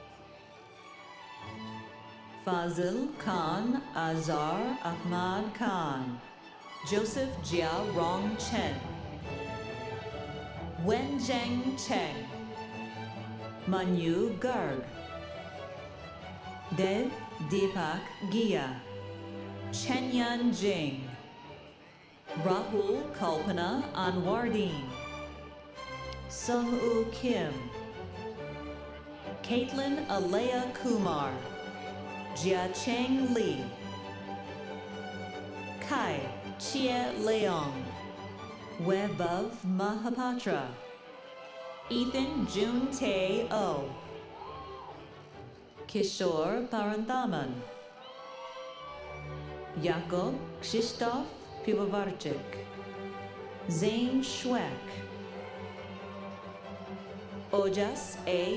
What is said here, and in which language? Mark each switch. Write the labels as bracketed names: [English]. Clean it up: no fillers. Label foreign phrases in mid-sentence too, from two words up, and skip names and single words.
[English] Fazil Khan Azar Ahmad Khan, Joseph Jia Rong Chen, Wenjeng Cheng, Manu Garg, Dev Deepak Gia, Chenyan Jing, Rahul Kalpana Anwardeen, Sung Woo Kim, Caitlin Alea Kumar, Jia Cheng Li, Kai Chia Leong, Webov Mahapatra, Ethan Jun Tae O, Kishore Paranthaman, Jakob Krzysztof Pivovarczyk, Zane Schweck, Ojas A.